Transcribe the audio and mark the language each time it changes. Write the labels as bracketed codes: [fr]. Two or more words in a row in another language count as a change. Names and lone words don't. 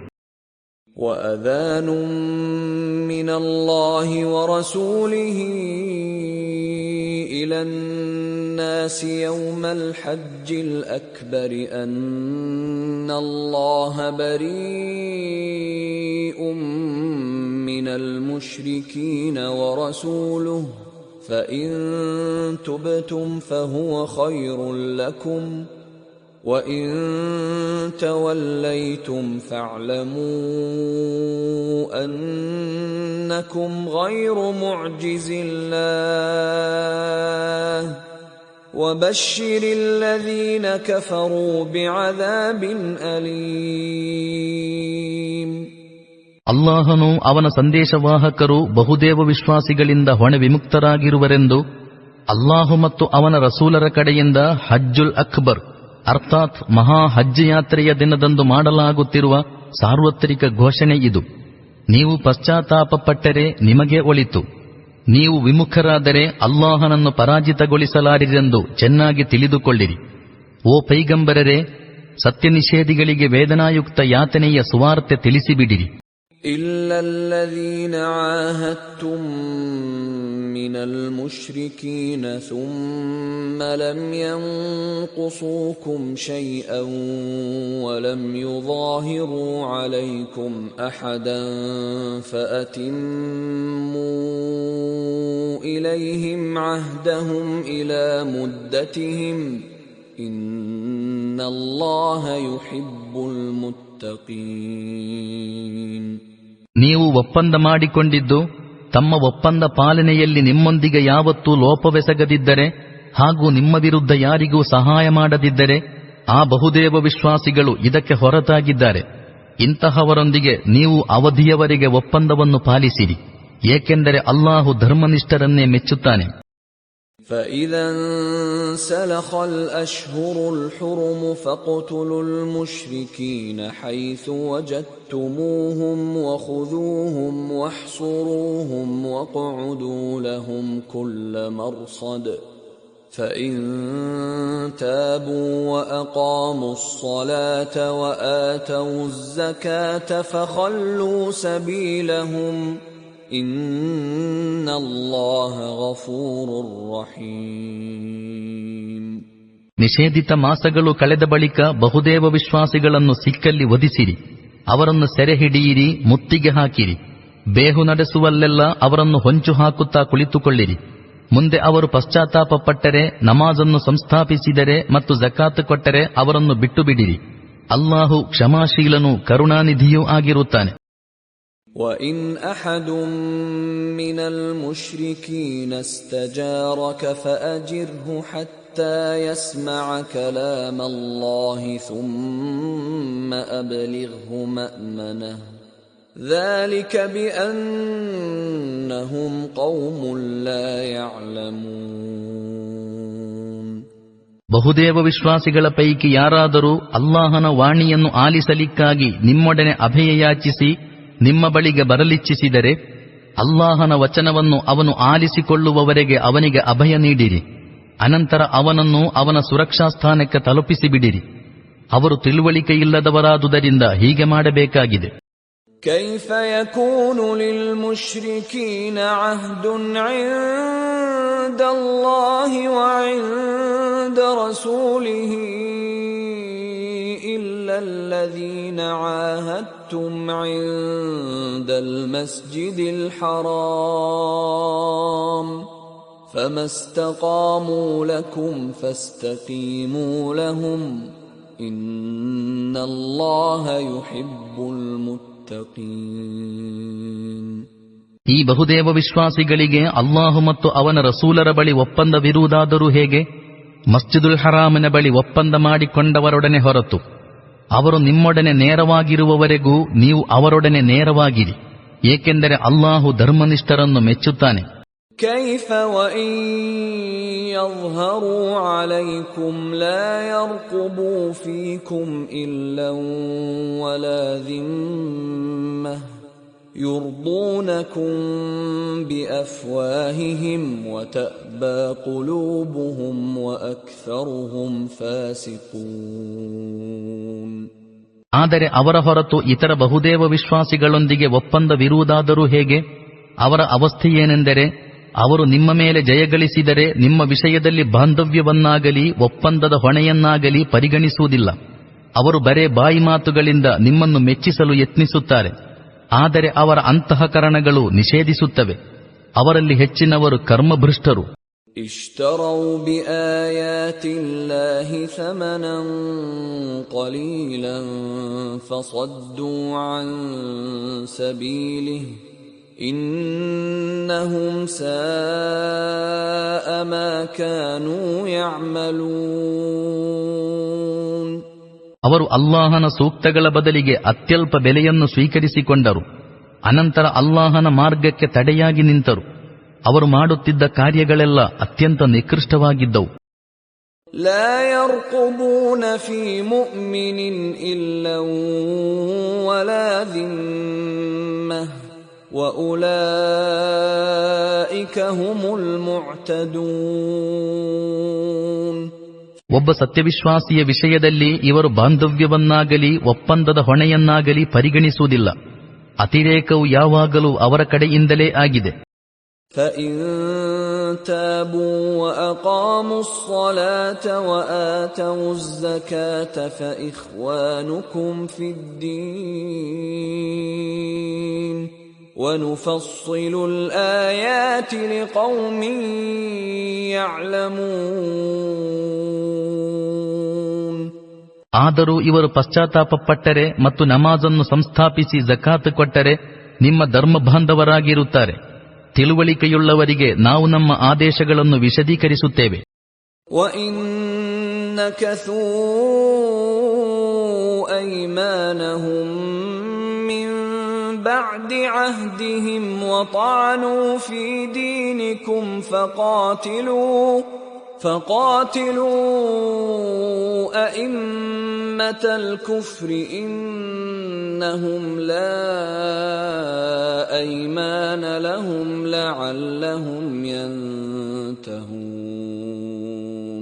[ar] وأذان من الله ورسوله إلى الناس يوم الحج الأكبر أن الله بريء من المشركين ورسوله فإن تبتم فهو خير لكم وإن توليتم فاعلموا أنكم غير معجز الله وبشر الذين كفروا بعذاب أليم. [kn] ಅಲ್ಲಾಹನು ಅವನ ಸಂದೇಶವಾಹಕರು ಬಹುದೇವ ವಿಶ್ವಾಸಿಗಳಿಂದ ಹೊಣೆ ವಿಮುಕ್ತರಾಗಿರುವರೆಂದು ಅಲ್ಲಾಹು ಮತ್ತು ಅವನ ರಸೂಲರ ಕಡೆಯಿಂದ [ar] الحج الأكبر [kn] ಅರ್ಥಾತ್ ಮಹಾ ಹಜ್ ಯಾತ್ರೆಯ ದಿನದಂದು ಮಾಡಲಾಗುತ್ತಿರುವ ಸಾರ್ವತ್ರಿಕ ಘೋಷಣೆ ಇದು. ನೀವು ಪಶ್ಚಾತ್ತಾಪಪಟ್ಟರೆ ನಿಮಗೆ ಒಳಿತು, ನೀವು ವಿಮುಖರಾದರೆ ಅಲ್ಲಾಹನನ್ನು ಪರಾಜಿತಗೊಳಿಸಲಾರಿರೆಂದು ಚೆನ್ನಾಗಿ ತಿಳಿದುಕೊಳ್ಳಿರಿ. ಓ ಪೈಗಂಬರರೇ, ಸತ್ಯನಿಷೇಧಿಗಳಿಗೆ ವೇದನಾಯುಕ್ತ ಯಾತನೆಯ ಸುವಾರ್ತೆ ತಿಳಿಸಿಬಿಡಿರಿ. [ar] إلا الذين عاهدتم من المشركين ثم لم ينقصوكم شيئا ولم يظاهروا عليكم أحدا فأتموا إليهم عهدهم إلى مدتهم إن الله يحب المتقين. [kn] ನೀವು ಒಪ್ಪಂದ ಮಾಡಿಕೊಂಡಿದ್ದು ತಮ್ಮ ಒಪ್ಪಂದ ಪಾಲನೆಯಲ್ಲಿ ನಿಮ್ಮೊಂದಿಗೆ ಯಾವತ್ತೂ ಲೋಪವೆಸಗದಿದ್ದರೆ ಹಾಗೂ ನಿಮ್ಮ ವಿರುದ್ಧ ಯಾರಿಗೂ ಸಹಾಯ ಮಾಡದಿದ್ದರೆ ಆ ಬಹುದೇವ ವಿಶ್ವಾಸಿಗಳು ಇದಕ್ಕೆ ಹೊರತಾಗಿದ್ದಾರೆ. ಇಂತಹವರೊಂದಿಗೆ ನೀವು ಅವಧಿಯವರೆಗೆ ಒಪ್ಪಂದವನ್ನು ಪಾಲಿಸಿರಿ, ಏಕೆಂದರೆ ಅಲ್ಲಾಹು ಧರ್ಮನಿಷ್ಠರನ್ನೇ ಮೆಚ್ಚುತ್ತಾನೆ. [ar] فَإِذَا انْسَلَخَ الْأَشْهُرُ الْحُرُمُ فَاقْتُلُوا الْمُشْرِكِينَ حَيْثُ وَجَدتُّمُوهُمْ وَخُذُوهُمْ وَاحْصُرُوهُمْ وَاقْعُدُوا لَهُمْ كُلَّ مَرْصَدٍ فَإِنْ تَابُوا وَأَقَامُوا الصَّلَاةَ وَآتَوُا الزَّكَاةَ فَخَلُّوا سَبِيلَهُمْ إن الله غفور رحيم. [kn] ನಿಷೇಧಿತ ಮಾಸಗಳು ಕಳೆದ ಬಳಿಕ ಬಹುದೇವ ವಿಶ್ವಾಸಿಗಳನ್ನು ಸಿಕ್ಕಲ್ಲಿ ವಧಿಸಿರಿ, ಅವರನ್ನು ಸೆರೆ ಹಿಡಿಯಿರಿ, ಮುತ್ತಿಗೆ ಹಾಕಿರಿ. ಬೇಹು ನಡೆಸುವಲ್ಲೆಲ್ಲ ಅವರನ್ನು ಹೊಂಚು ಹಾಕುತ್ತಾ ಕುಳಿತುಕೊಳ್ಳಿರಿ. ಮುಂದೆ ಅವರು ಪಶ್ಚಾತ್ತಾಪ ಪಟ್ಟರೆ, ನಮಾಜನ್ನು ಸಂಸ್ಥಾಪಿಸಿದರೆ ಮತ್ತು ಜಕಾತ್ ಕೊಟ್ಟರೆ ಅವರನ್ನು ಬಿಟ್ಟು ಬಿಡಿರಿ. ಅಲ್ಲಾಹು ಕ್ಷಮಾಶೀಲನೂ ಕರುಣಾನಿಧಿಯೂ ಆಗಿರುತ್ತಾನೆ. [ar] وَإِنْ أَحَدٌ مِّنَ الْمُشْرِكِينَ اسْتَجَارَكَ فَأَجِرْهُ حَتَّى يَسْمَعَ كَلَامَ اللَّهِ ثُمَّ أَبْلِغْهُ مَأْمَنَهُ ذَلِكَ بِأَنَّهُمْ قَوْمٌ لَّا يَعْلَمُونَ. [kn] ಬಹುದೇವ ವಿಶ್ವಾಸಿಗಳ ಪೈಕಿ ಯಾರಾದರೂ ಅಲ್ಲಾಹನ ವಾಣಿಯನ್ನು ಆಲಿಸಲಿಕ್ಕಾಗಿ ನಿಮ್ಮೊಡನೆ ಅಭಯ ಯಾಚಿಸಿ ನಿಮ್ಮ ಬಳಿಗೆ ಬರಲಿಚ್ಛಿಸಿದರೆ, ಅಲ್ಲಾಹನ ವಚನವನ್ನು ಅವನು ಆಲಿಸಿಕೊಳ್ಳುವವರೆಗೆ ಅವನಿಗೆ ಅಭಯ ನೀಡಿರಿ. ಅನಂತರ ಅವನನ್ನು ಅವನ ಸುರಕ್ಷಾ ಸ್ಥಾನಕ್ಕೆ ತಲುಪಿಸಿಬಿಡಿರಿ. ಅವರು ತಿಳುವಳಿಕೆಯಿಲ್ಲದವರಾದುದರಿಂದ ಹೀಗೆ ಮಾಡಬೇಕಾಗಿದೆ. [ar] كيف يكون للمشركين عهد عند الله وعند رسوله إلا الذين عاهدتم عند المسجد الحرام فما استقاموا لكم فاستقيموا لهم إن الله يحب المتقين. [kn] ಈ ಬಹುದೇವ ವಿಶ್ವಾಸಿಗಳಿಗೆ ಅಲ್ಲಾಹು ಮತ್ತು ಅವನ ರಸೂಲರ ಬಳಿ ಒಪ್ಪಂದವಿರುವುದಾದರೂ ಹೇಗೆ? ಮಸ್ಜಿದುಲ್ ಹರಾಮಿನ ಬಳಿ ಒಪ್ಪಂದ ಮಾಡಿಕೊಂಡವರೊಡನೆ ಹೊರತು ಅವರು ನಿಮ್ಮೊಡನೆ ನೇರವಾಗಿರುವವರೆಗೂ ನೀವು ಅವರೊಡನೆ ನೇರವಾಗಿರಿ, ಏಕೆಂದರೆ ಅಲ್ಲಾಹು ಧರ್ಮನಿಷ್ಠರನ್ನು ಮೆಚ್ಚುತ್ತಾನೆ. [ar] كيف وإن يظهروا عليكم لا يرقبوا فيكم إلا ولا ذمة يرضونكم بأفواههم وتأبى قلوبهم وأكثرهم فاسقون. [kn] ಆದರೆ ಅವರ ಹೊರತು ಇತರ ಬಹುದೇವ ವಿಶ್ವಾಸಿಗಳೊಂದಿಗೆ ಒಪ್ಪಂದವಿರುವುದಾದರೂ ಹೇಗೆ? ಅವರ ಅವಸ್ಥೆಯೇನೆಂದರೆ, ಅವರು ನಿಮ್ಮ ಮೇಲೆ ಜಯಗಳಿಸಿದರೆ ನಿಮ್ಮ ವಿಷಯದಲ್ಲಿ ಬಾಂಧವ್ಯವನ್ನಾಗಲಿ ಒಪ್ಪಂದದ ಹೊಣೆಯನ್ನಾಗಲಿ ಪರಿಗಣಿಸುವುದಿಲ್ಲ. ಅವರು ಬರೇ ಬಾಯಿ ಮಾತುಗಳಿಂದ ನಿಮ್ಮನ್ನು ಮೆಚ್ಚಿಸಲು ಯತ್ನಿಸುತ್ತಾರೆ, ಆದರೆ ಅವರ ಅಂತಃಕರಣಗಳು ನಿಷೇಧಿಸುತ್ತವೆ. ಅವರಲ್ಲಿ ಹೆಚ್ಚಿನವರು ಕರ್ಮಭೃಷ್ಟರು. [ar] اشتروا بآيات الله ثمنا قليلا فصدوا عن سبيله إنهم ساء ما كانوا يعملون. [kn] ಅವರು ಅಲ್ಲಾಹನ ಸೂಕ್ತಗಳ ಬದಲಿಗೆ ಅತ್ಯಲ್ಪ ಬೆಲೆಯನ್ನು ಸ್ವೀಕರಿಸಿಕೊಂಡರು, ಅನಂತರ ಅಲ್ಲಾಹನ ಮಾರ್ಗಕ್ಕೆ ತಡೆಯಾಗಿ ನಿಂತರು. ಅವರು ಮಾಡುತ್ತಿದ್ದ ಕಾರ್ಯಗಳೆಲ್ಲ ಅತ್ಯಂತ ನಿಕೃಷ್ಟವಾಗಿದ್ದವು. [ar] لا يرقبون في مؤمن إلا ولا ذمة وأولئك هم المعتدون. [kn] ಒಬ್ಬ ಸತ್ಯವಿಶ್ವಾಸಿಯ ವಿಷಯದಲ್ಲಿ ಇವರು ಬಾಂಧವ್ಯವನ್ನಾಗಲಿ ಒಪ್ಪಂದದ ಹೊಣೆಯನ್ನಾಗಲಿ ಪರಿಗಣಿಸುವುದಿಲ್ಲ. ಅತಿರೇಕವು ಯಾವಾಗಲೂ ಅವರ ಕಡೆಯಿಂದಲೇ ಆಗಿದೆ. [ar] فإن تابوا وأقاموا الصلاة وآتوا الزكاة فإخوانكم في الدين ونفصل الآيات لقوم يعلمون. [kn] ಆದರೂ ಇವರು ಪಶ್ಚಾತ್ತಾಪಪಟ್ಟರೆ ಮತ್ತು ನಮಾಜನ್ನು ಸಂಸ್ಥಾಪಿಸಿ ಜಕಾತ್ ಕೊಟ್ಟರೆ ನಿಮ್ಮ ಧರ್ಮ ಬಾಂಧವರಾಗಿರುತ್ತಾರೆ. ತಿಳುವಳಿಕೆಯುಳ್ಳವರಿಗೆ ನಾವು ನಮ್ಮ ಆದೇಶಗಳನ್ನು ವಿಶದೀಕರಿಸುತ್ತೇವೆ. [ar] وَإِن نَكَثُوا أَيْمَانَهُم مِّن بَعْدِ عَهْدِهِمْ وَطَعَنُوا فِي دِينِكُمْ فقاتلوا أئمة الكفر إنهم لا أيمان لهم لعلهم ينتهون.